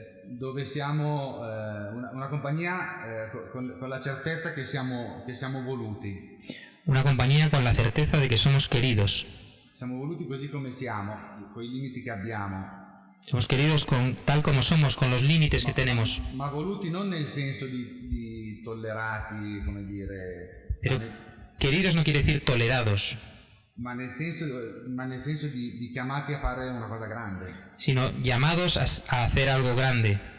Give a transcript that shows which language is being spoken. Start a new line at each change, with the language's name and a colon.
Italian: Dove siamo una compagnia con la certezza che siamo voluti.
Spanish: Una compañía con la certeza de que somos queridos.
Italian: Siamo voluti così come siamo, con i limiti che abbiamo.
Spanish: Somos queridos tal como somos, con los límites que tenemos.
Italian: Ma voluti non nel senso di tollerati, come dire.
Spanish: Pero queridos no quiere decir tolerados,
Italian: Ma nel senso di chiamati a fare una cosa grande.
Spanish: sino llamados a hacer algo grande.